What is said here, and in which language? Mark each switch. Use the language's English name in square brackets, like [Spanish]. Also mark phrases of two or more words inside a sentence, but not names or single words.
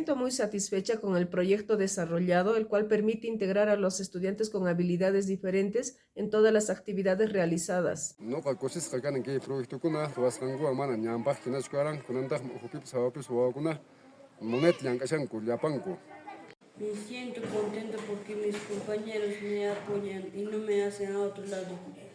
[Spanish] muy satisfecha con el proyecto desarrollado, el cual permite integrar a los estudiantes con habilidades diferentes en todas las actividades realizadas. [Quechua] Noqa kusisqa kanin kay proyectukuna ruwasqankuwan mana ñanpaq hinachu karan kunantaj upipis hawapis wawakuna munayta llank'ashanku llapanku. [Spanish] Me siento contenta porque mis compañeros me apoyan y no me hacen a otro lado.